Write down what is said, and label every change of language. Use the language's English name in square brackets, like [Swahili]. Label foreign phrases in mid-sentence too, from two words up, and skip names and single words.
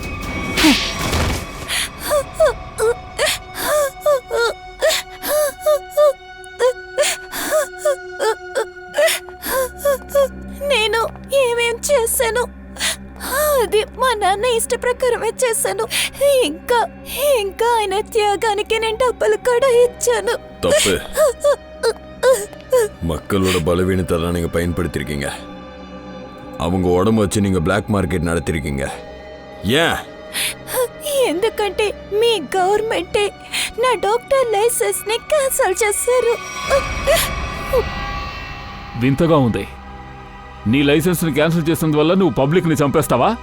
[Telugu] నేను ఏమేం చేశాను? అది మా నాన్న ఇష్ట ప్రకారమే చేశాను. ఇంకా ఇంకా ఆయన త్యాగానికి నేను డబ్బులు కూడా ఇచ్చాను. [Tamil] தப்பு. மக்களோட பலவீனத்தை நீங்க பயன்படுத்திருக்கீங்க. அவங்க உடம்பு வச்சு நீங்க [English] black market [Tamil] நடத்திருக்கீங்க. ஏன்? [Telugu] ఎందుకంటే మీ గవర్నమెంటే నా [English] doctor license [Telugu] ని క్యాన్సిల్ చేశారు. వింతగా ఉంది. నీ లైసెన్స్ ని క్యాన్సిల్ చేసినందువల్ల నువ్వు పబ్లిక్ ని చంపేస్తావా?